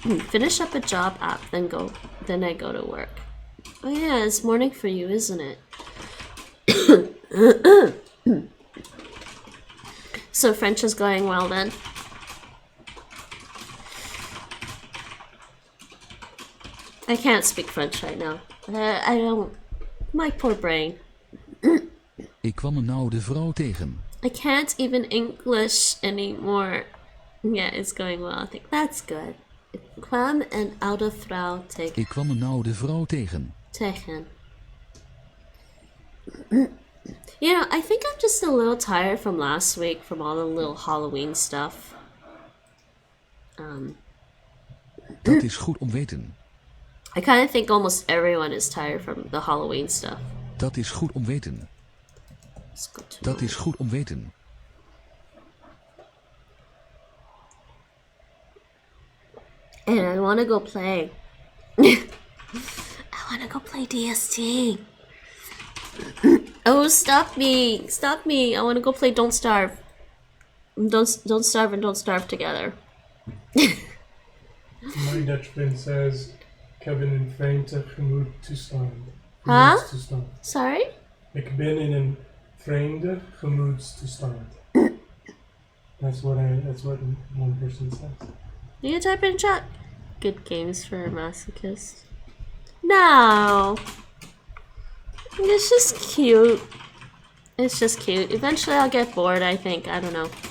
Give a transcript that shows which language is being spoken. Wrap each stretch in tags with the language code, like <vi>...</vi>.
<en>Finish up a job app, then I go to work. Oh yeah, it's morning for you, isn't it? So French is going well then. I can't speak French right now. I don't. My poor brain.</en> <nl>Ik kwam een oude vrouw tegen.</nl> <en>I can't even English anymore. Yeah, it's going well. I think that's good.</en> <nl>Ik kwam een oude vrouw tegen. Ik kwam een oude vrouw tegen. Tegen.</nl> <en>You know, I think I'm just a little tired from last week from all the little Halloween stuff.</en> <nl>Dat is goed om weten.</nl> <en>I kind of think almost everyone is tired from the Halloween stuff.</en> <nl>Dat is goed om weten.</nl> <en>It's good to</en> <nl>Dat</nl> <en>know.</en> <nl>is goed om weten.</nl> <en>And I want to go play. I want to go play DST. Oh, stop me! Stop me! I want to go play Don't Starve. Don't starve and don't starve together. My Dutch friend says,</en> <nl>ik heb in een vreemde gemoedstoestand.</nl> <en>Huh?</en> <nl>Gemoedstoestand.</nl> <en>Sorry?</en> <nl>Ik ben in een vreemde gemoedstoestand.</nl> <en>That's what one person says. You can type in chat. Good games for a masochist. No! It's just cute. It's just cute. Eventually I'll get bored, I think. I don't know.</en>